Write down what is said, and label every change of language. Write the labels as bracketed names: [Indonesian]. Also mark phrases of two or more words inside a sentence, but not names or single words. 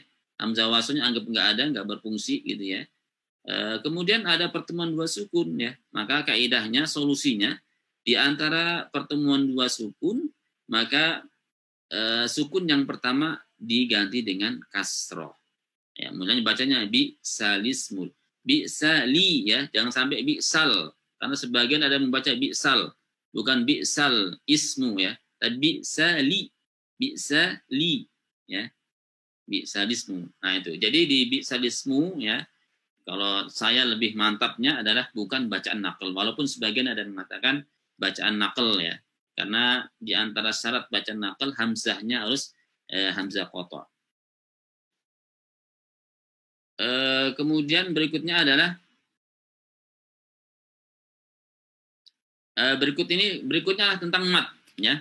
[Indonesian] Hamzah wasalnya anggap nggak ada, nggak berfungsi gitu ya. Kemudian ada pertemuan dua sukun ya. Maka kaidahnya, solusinya di antara pertemuan dua sukun, maka sukun yang pertama diganti dengan kasroh. Ya, mulanya bacanya [Arabic] بئس الاسم. بئس ال [Indonesian] ya, jangan sampai [Arabic] بئس ال. [Indonesian] Karena sebagian ada membaca [Arabic] بئس ال, [Indonesian] bukan [Arabic] بئس الاسم [Indonesian] ya, tapi [Arabic] بئس ال. بئس ال [Indonesian] ya. [Arabic] بئس الاسم. [Indonesian] Nah itu. Jadi di [Arabic] بئس الاسم [Indonesian] ya, kalau saya lebih mantapnya adalah bukan bacaan nakal. Walaupun sebagian ada yang mengatakan bacaan nakal ya. Karena di antara syarat bacaan nakal, hamzahnya harus hamzah qata'. Kemudian berikutnya adalah berikutnya tentang mat ya.